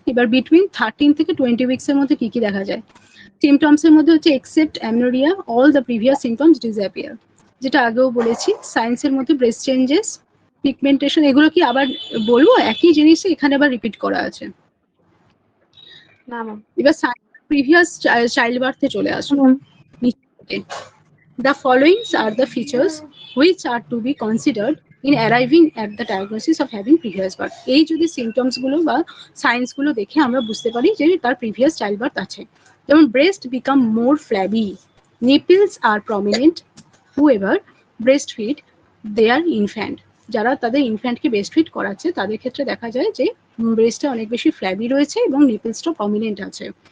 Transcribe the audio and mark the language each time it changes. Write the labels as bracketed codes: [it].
[bn] এবার বিটুইন 13 থেকে 20 উইকস এর মধ্যে কি কি দেখা যায়? সিমটমস এর মধ্যে হচ্ছে except অ্যামনোরিয়া all the previous symptoms disappear, যেটা আগেও বলেছি। সায়েন্সের মধ্যে ব্রেস্ট চেঞ্জেস, পিগমেন্টেশন, এগুলো কি আবার বলবো? একই জিনিসই এখানে আবার রিপিট করা আছে। না ম্যাম। এবার প্রিভিয়াস চাইল্ড বার্থে চলে আসুন। [en] The following are the features which are to be considered in arriving at the diagnosis of having previous birth. [bn] এই যদি সিমটমস গুলো বা সাইন্স গুলো দেখে আমরা বুঝতে পারি যে তার প্রিভিয়াস চাইল্ড বার্থ আছে। যেমন breast become more flabby, নিপলস আর prominent, [en] whoever breastfeed their infant, [bn] যারা তাদের ইনফ্যান্টকে ব্রেস্টফিড করাচ্ছে তাদের ক্ষেত্রে দেখা যায় যে ব্রেস্টটা অনেক বেশি ফ্ল্যাবি রয়েছে এবং নিপলসটা প্রমিনেন্ট আছে।